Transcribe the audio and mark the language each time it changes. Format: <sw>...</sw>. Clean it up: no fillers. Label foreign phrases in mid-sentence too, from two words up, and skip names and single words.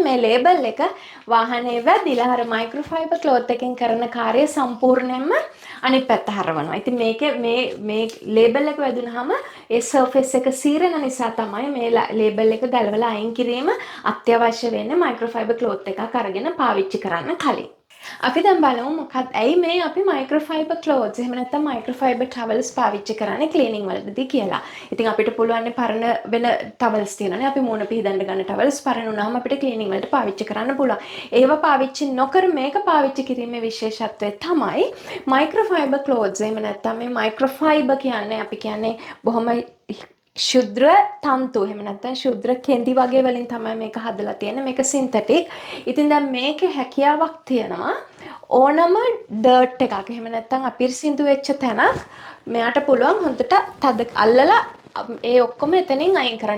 <si>මේ ලේබල් එක වාහනේ වැදිලා අර</si> <en>microfiber cloth</en> <si>එකෙන් කරන කාර්යය සම්පූර්ණයෙන්ම අනිත් පැත්ත හරවනවා. ඉතින් මේකේ මේ ලේබල් එක වැදුනහම ඒ සර්ෆේස් එක සීරන නිසා තමයි මේ ලේබල් එක ගලවලා අයින් කිරීම අත්‍යවශ්‍ය වෙන්නේ</si> <en>microfiber cloth</en> <si>එකක් අරගෙන පාවිච්චි කරන්න කලින්. අපි දැන් බලමු මොකක්ද ඇයි මේ අපි</si> <en>microfiber clothes</en> <si>එහෙම නැත්නම්</si> <en>microfiber towels</en> <si>පාවිච්චි කරන්නේ cleaning වලදී කියලා. ඉතින් අපිට පුළුවන් පරණ වෙන towels තියෙනවානේ. අපි මූණ පිහදන්න ගන්න towels පරණ වුණාම අපිට cleaning වලට පාවිච්චි කරන්න පුළුවන්. ඒව පාවිච්චි නොකර මේක පාවිච්චි කිරීමේ විශේෂත්වය තමයි</si> <en>microfiber clothes.</en> <si>එහෙම නැත්නම් මේ microfiber කියන්නේ අපි කියන්නේ බොහොම ශුද්‍ර තන්තු එහෙම නැත්නම් ශුද්‍ර කෙඳි වගේ වලින් තමයි මේක හදලා තියෙන්නේ. මේක සින්තටික්. ඉතින් දැන් මේකේ හැකියාවක් තියෙනවා ඕනම ඩර්ට් එකක් එහෙම නැත්නම් අපිරිසිදු වෙච්ච තැනක් මෙයාට පුළුවන් හොඳට තද අල්ලලා ඒ ඔක්කොම එතනින් අයින් කරන්න.</si>